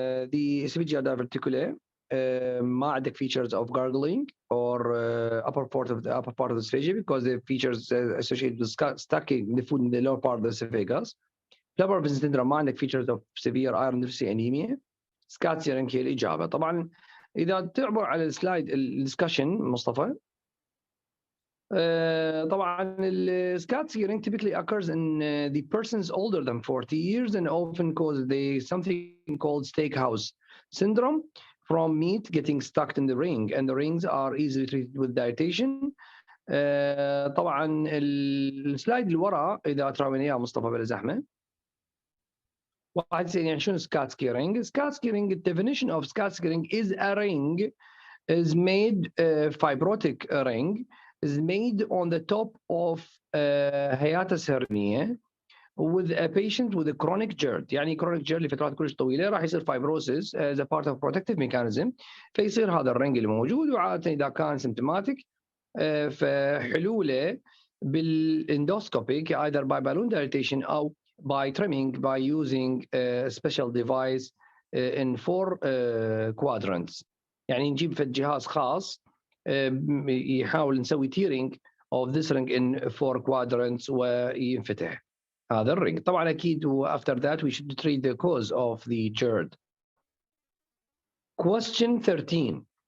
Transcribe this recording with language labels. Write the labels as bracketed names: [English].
[English] The esophageal diverticula [Arabic] ما عندك [English] features of gargling or upper part of the esophagus because the features associated with stacking the food in the lower part of the esophagus. Plummer-Vinson syndrome [Arabic] ما عندك [English] features of severe iron deficiency anemia. [Arabic] سكات سكيرينج هي الإجابة. طبعا إذا تعبر على السلايد الدسكشن مصطفى. طبعا السكات سكيرينج [English] typically occurs in the persons older than 40 years and often causes something called steakhouse syndrome from meat getting stuck in the ring, and the rings are easily treated with dilatation. [Arabic] طبعا السلايد اللي ورا إذا تراوين إياه مصطفى بلا زحمة. واحد يسألني شنو سكات سكيرينج؟ [English] سكات سكيرينج the definition of scat scaring is a ring is made fibrotic ring is made on the top of hiatus hernia with a patient with a chronic GERD. [Arabic] يعني [English] chronic GERD [Arabic] لفترات كلش طويلة راح يصير fibrosis [English] as a part of protective mechanism [Arabic] فيصير هذا الرنج اللي موجود. وعادة إذا كان [English] symptomatic [Arabic] فحلوله بالاندوسكوبيك [English] either by balloon dilatation أو by trimming by using a special device in 4 quadrants. [Arabic] يعني نجيب في جهاز خاص يحاول نسوي [English] tearing of this ring in 4 quadrants [Arabic] وينفتح هذا الرنج. طبعا أكيد [English] after that we should treat the cause of the GERD. Question 13.